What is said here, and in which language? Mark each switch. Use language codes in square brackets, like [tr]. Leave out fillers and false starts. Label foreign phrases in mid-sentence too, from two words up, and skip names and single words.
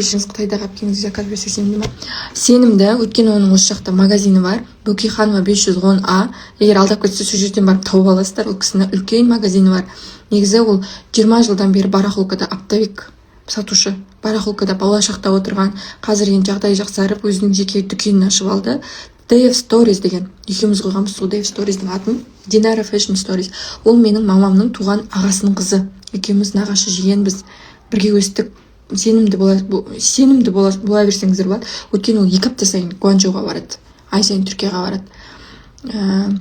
[kk] Кешіріңіз, Қытайдағы әпкеңізге заказ берсек сенімді ма? Сенімді, өйткені оның осы жақта магазині бар. Бөкейханова 510А. Егер алдап кетсе, сол жерден барып тауып аласыздар. Ол кісінің үлкен магазині бар. Негізі ол 20 жылдан бері барахолкада оптовик сатушы. Барахолкада Балашақта отырған. Қазір енді жағдайы жақсарып, өзінің жеке дүкенін ашып алды. Day of Stories деген. Екеуміз қойғанбыз сол Day of Stories'дің атын. Dinara Fashion Stories. Ол менің мамамның туған ағасының қызы. Екеуміз нағашы жиенбіз. Бірге өстік. Сенімді бола берсеңіздер болады. Өйткені ол 2 апта сайын Гуанчжоуға барады. Ай сайын Түркияға барады.